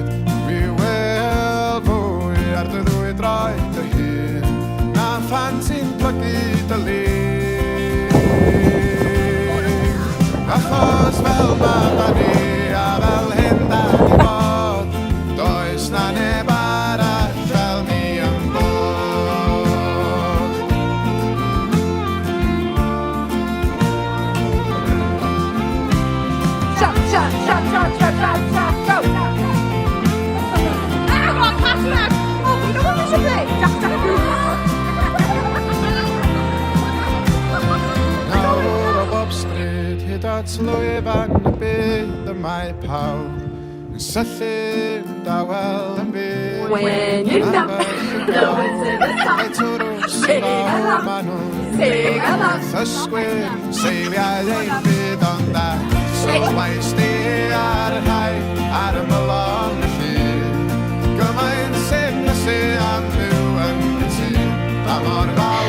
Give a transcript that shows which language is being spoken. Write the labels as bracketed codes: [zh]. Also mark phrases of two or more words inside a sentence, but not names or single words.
[cy] Mi wel fwy ar dy ddwy droed dy hun, na phan ti'n plygu dy lig. Achos fel ma ni a fel hyn da ni bod, does na neb arall fel ni yn bod. [en] Shout! Come on, pass it out! Oh, you know what we should play? Jack. [cy] Nawr o bob stryd, hyd at lwyfan y byd y mae pawb yn syllun dawel yn byd. [en] When you're down, go into the top. [cy] Mae twrws yn fawr ma nhw'n ysgwyr, seiliau ein byd ond da. Sylwais di ar y rhai, ar y mylon y llun. Gymaint sy'n ysu am byw yn gytu, a mor fawr.